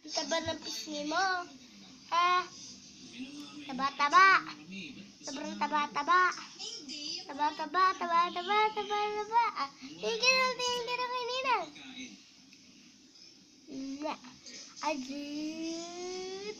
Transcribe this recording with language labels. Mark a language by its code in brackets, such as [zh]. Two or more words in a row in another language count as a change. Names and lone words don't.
[tl] taba ng pisngi mo. Ha? Taba-taba. Sobrang taba-taba. Taba-taba. Tingin ka na kanina. Ajit.